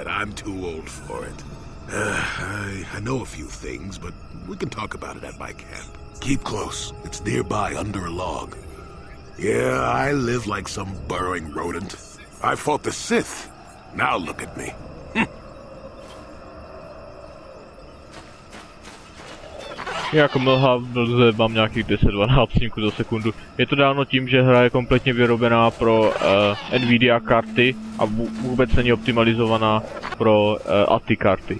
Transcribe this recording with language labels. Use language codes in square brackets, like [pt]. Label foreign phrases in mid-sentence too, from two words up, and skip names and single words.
[en] I'm too old for it. I know a few things, but we can talk about it at my camp. Keep close. It's nearby under a log. Yeah, I live like some burrowing rodent. I fought the Sith. Now look at me. [cs] Jako mlha mám nějakých 10-12 snímků za sekundu. Je to dáno tím, že hra je kompletně vyrobená pro Nvidia karty a vůbec není optimalizovaná pro ATI karty.